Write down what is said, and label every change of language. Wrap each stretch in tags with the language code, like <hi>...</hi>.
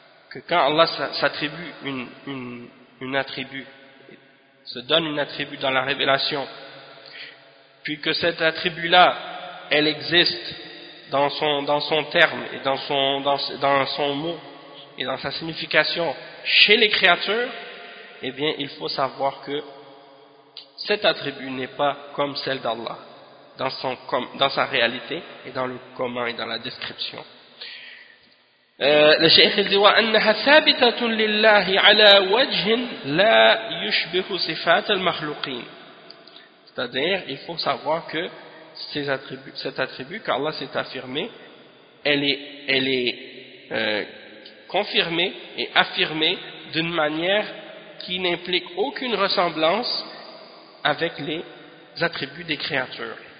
<fr>Que quand Allah s'attribue une attribut, se donne une attribut dans la révélation, puis que cet attribut-là, elle existe dans son terme et dans son mot et dans sa signification chez les créatures, eh bien, il faut savoir que cet attribut n'est pas comme celle d'Allah, dans sa réalité, et dans le comment, et dans la description. Le Cheikh dit</fr> <ar>وَأَنَّهَا ثَابِتَةٌ لِلَّهِ عَلَى وَجْهٍ لَا يُشْبِهُ صِفَاتَ الْمَخْلُقِينَ.</ar> <fr>C'est-à-dire, il faut savoir que cet attribut qu'Allah s'est affirmé, elle est confirmée et affirmée d'une manière qui n'implique aucune ressemblance avec les attributs des créatures.</fr>